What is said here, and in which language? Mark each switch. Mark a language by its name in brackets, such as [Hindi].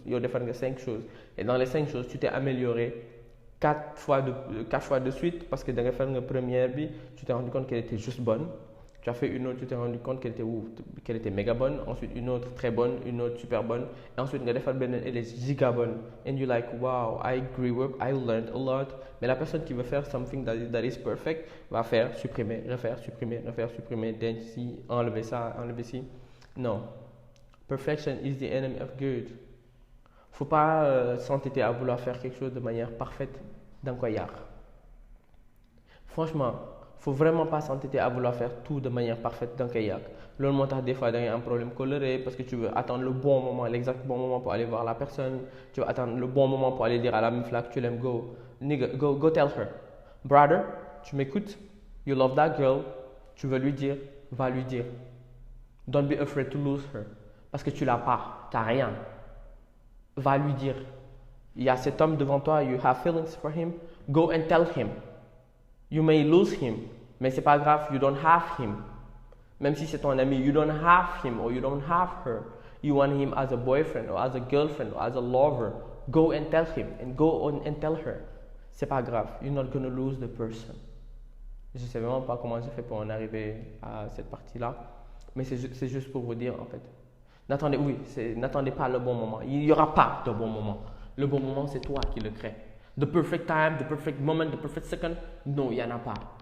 [Wolof] Yow defar nga [French] 5 choses et dans les 5 choses tu t'es amélioré 4 fois de suite parce que [Wolof] da nga [French] faire nga première bi, tu t'es rendu compte qu'elle était juste bonne. Tu as fait une autre, tu t'es rendu compte qu'elle était méga bonne. Ensuite, une autre très bonne, une autre super bonne. Et ensuite, elle est giga bonne. [English] And you're like, wow, I grew up, I learned a lot. [French] Mais la personne qui veut faire [English] something that is perfect [French] va faire supprimer, refaire, supprimer, dench ci, enlever ça, enlever ci. Non. [English] Perfection is the enemy of good. [French] Faut pas s'entêter à vouloir faire quelque chose de manière parfaite dans quoi yar. Franchement, faut vraiment pas s'entêter à vouloir faire tout de manière parfaite dans kayak. [Wolof] Loolu moo tax [French] des fois [Wolof] da ngay [French] un problème coloré parce que tu veux attendre le bon moment, l'exact bon moment pour aller voir la personne. Tu veux attendre le bon moment pour aller dire à la meuf là que tu l'aimes. [English] Go tell her. Brother, [French] tu m'écoutes? [English] You love that girl. [French] Tu veux lui dire? Va lui dire. [English] Don't be afraid to lose her. [French] Parce que tu l'as pas, t'as rien. Va lui dire. Il y a cet homme devant toi, [English] you have feelings for him. Go and tell him. You may lose him, [French] mais c'est pas grave, [English] you don't have him. [French] Même si c'est ton ami, [English] you don't have him or you don't have her. You want him as a boyfriend or as a girlfriend or as a lover. Go and tell him and go on and tell her. [French] C'est pas grave, [English] you're not gonna lose the person. [French] Je sais vraiment pas comment j'ai fait pour en arriver à cette partie-là, mais c'est juste pour vous dire en fait. N'attendez pas le bon moment. Il n'y aura pas de bon moment. Le bon moment, c'est toi qui le crée. [English] The perfect time, the perfect moment, the perfect second, [French] non, il n'y en a pas.